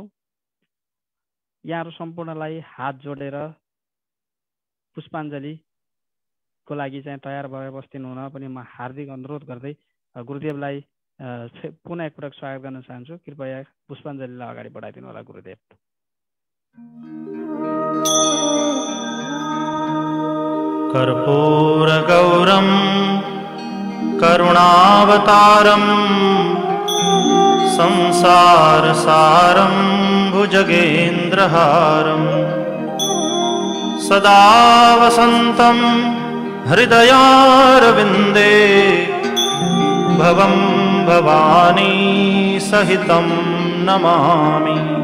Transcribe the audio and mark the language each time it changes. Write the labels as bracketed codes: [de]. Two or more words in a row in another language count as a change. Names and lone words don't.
[ne] यहाँहरू सम्पूर्णलाई हात जोडेर पुष्पाञ्जलीको लागि चाहिँ तयार भएर बस्दिनु हुन पनि म हार्दिक अनुरोध गर्दै गुरुदेवलाई पुनः एकपटक स्वागत गर्न चाहन्छु। कृपया पुष्पाञ्जलीलाई अगाडि बढाइदिनु होला गुरुदेव। [sa] कर्पूरगौरं करुणावतारं संसारसारं भुजगेन्द्रहारं सदा वसन्तं हृदयारविन्दे भवं भवानी सहितं नमामि।